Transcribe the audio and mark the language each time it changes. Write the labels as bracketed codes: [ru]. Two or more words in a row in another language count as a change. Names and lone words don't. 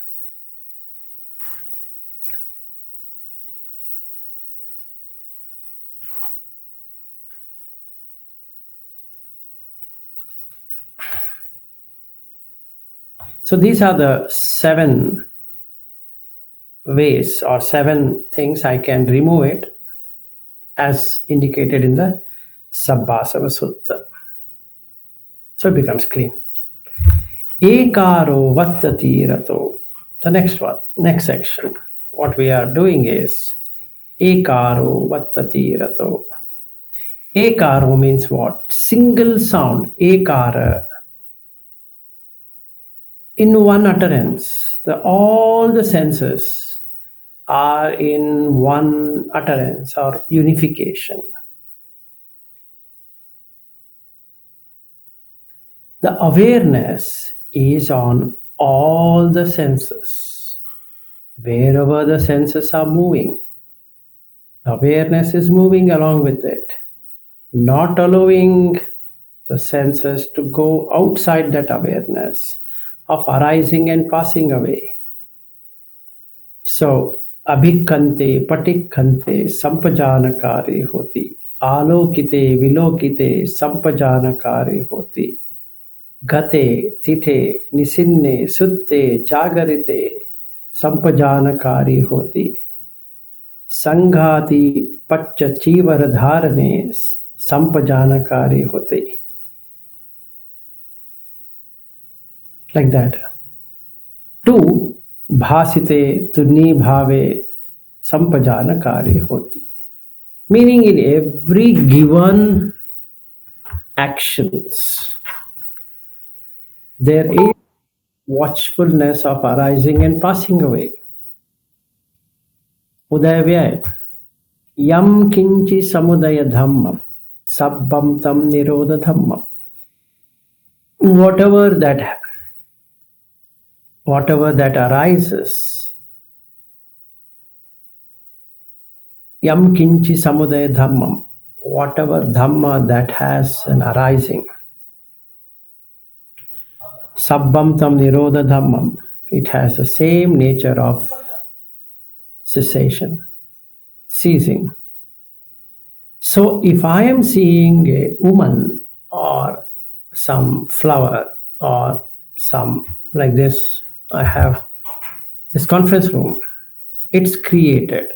[en] So these are the 7 ways or 7 things I can remove it, as indicated in the Sabbasava Sutta. So it becomes clean. [pi] Ekaro vattati rato. [en] The next one, next section. What we are doing is [pi] ekaro vattati rato. [en] Ekaro means what? Single sound. Ekara. In one utterance. All the senses are in one utterance or unification. The awareness is on all the senses. Wherever the senses are moving, awareness is moving along with it, not allowing the senses to go outside that awareness of arising and passing away. So, [pi] abhikante, patikkante, sampajanakari hoti, alokite, vilokite, sampajanakari hoti, gate, tite, nisinne, sutte, jagarite, sampajanakari hoti, sanghati, pacca, chivara dharane, sampajanakari hoti. [en] Like that. 2. [pi] Bhasite tunni bhave sampajanakari hoti. [en] Meaning in every given actions, there is watchfulness of arising and passing away. [pi] Udayavyaya. Yam kinchi samudaya dhammam sabbam tam nirodha dhammam. [en] Whatever that arises, [pi] yam kinchi samudaya dhammam, [en] whatever dhamma that has an arising, [pi] sabbam tam nirodha dhammam, [en] it has the same nature of cessation, ceasing. So if I am seeing a woman or some flower or some like this, I have this conference room, it's created.